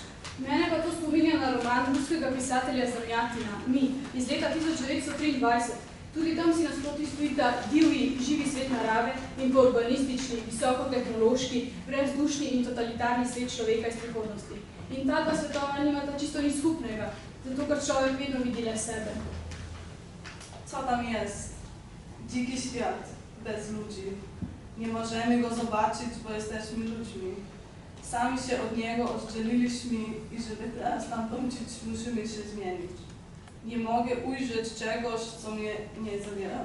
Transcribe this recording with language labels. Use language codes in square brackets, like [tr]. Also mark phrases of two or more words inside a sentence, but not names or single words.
[sl] Mene pa to spominja na roman ruskega pisatelja Zamjatina, Mi, iz leta 1923. Tudi tam si nasproti stojita divji, živi svet narave in pa urbanistični, visokotehnološki, brezdušni in totalitarni svet človeka iz prihodnosti. In ta dva svetova nimata čisto nič skupnega, zato ker človek vedno vidi le sebe. [pl] Co tam jest? Dziki świat, bez ludzi. Nie możemy go zobaczyć, bo jesteśmy ludźmi. Sami się od niego oddzieliliśmy i żeby teraz tam wrócić, musimy się zmienić. Nie mogę ujrzeć czegoś, co mnie nie zawiera.